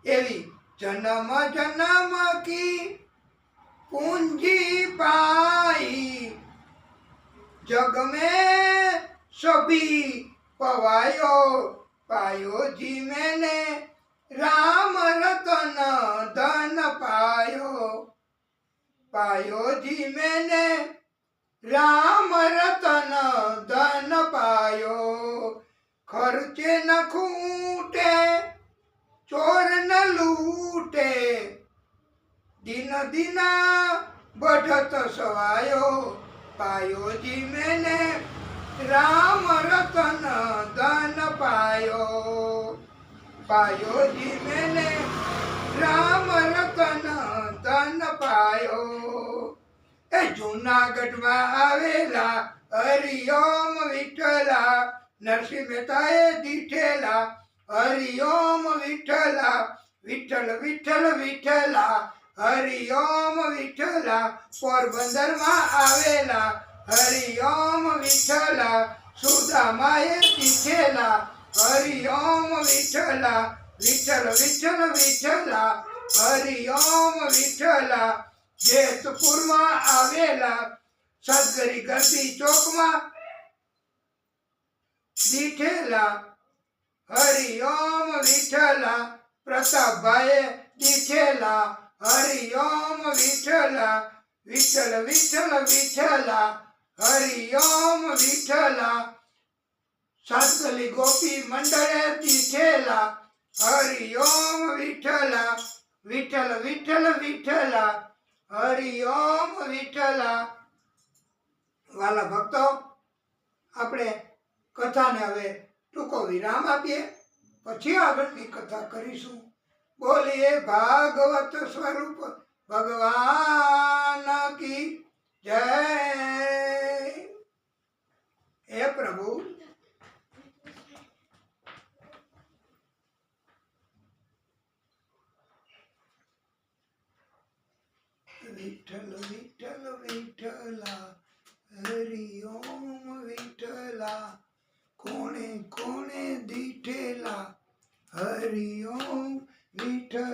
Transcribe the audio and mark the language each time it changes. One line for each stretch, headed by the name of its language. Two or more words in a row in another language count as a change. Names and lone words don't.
Hindi: एवी जन्म जन्म की पूंजी पाई, जग में सभी पवायो पायो जी मैंने, राम रतन धन पायो, पायो जी मैंने राम रतन धन पायो, खर्चे न खूटे चोर न लूटे, दिन दिना बढ़त सवायो, पायो जी मैंने राम रतन धन पायो, पायो जी मैंने राम रतन धन पायो।
Gujarati: એ જૂનાગઢ માં આવેલા હરિઓમ વિઠલા, નરસિંહ મહેતાએ દીઠેલા હરિઓમ વિઠલા, વિઠલ વિઠલ વિઠલા હરિઓમ વિઠલા, પોરબંદર માં આવેલા હરિઓમ વિઠલા, સુદામાએ દીઠેલા હરિઓમ વિઠલા, વિઠલ વિઠલ વિઠલા હરિઓમ વિઠલા, જેતપુર માં આવેલા સદગરી ગર્દી ચોક માં દીઠેલા હરિઓમ વિઠલા, પ્રતાપ ભાઈ દીઠેલા હરિઓમ વિઠલા, વિઠલ વિઠલ વિઠલા હરિઓમ વિઠલા, સાતગલી ગોપી મંડળે દીઠેલા હરિઓમ વિઠલા, વિઠલ વિઠલ વિઠલા હરિઓમ વિઠલા। વાલા ભક્તો, આપણે કથાને હવે ટૂંકો વિરામ આપીએ, પછી આગળની કથા કરીશું। બોલીએ ભાગવત સ્વરૂપ ભગવાન
Hindi: की जय।
Gujarati: હે પ્રભુ, વિઠલ વિઠલ વિઠલા હરિઓમ વિઠલા, કોણે કોણે દીઠેલા હરિઓમ વિઠલા।